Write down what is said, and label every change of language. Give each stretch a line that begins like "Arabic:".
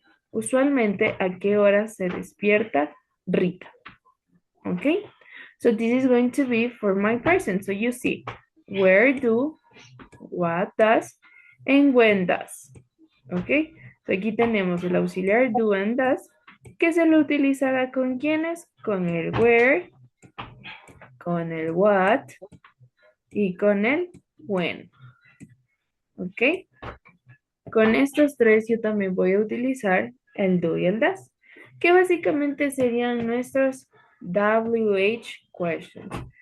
Spanish: Usualmente, ¿a qué hora se despierta Rita?
English: Okay? So this is going to be for my present. So you see, where do, what does, and when does. Okay?
Spanish: So aquí tenemos el auxiliar do and does, que se lo utilizará con quiénes? Con el where, con el what y con el when. ¿Ok? Con estos tres yo también voy a utilizar el do y el does, que básicamente serían nuestros WH questions.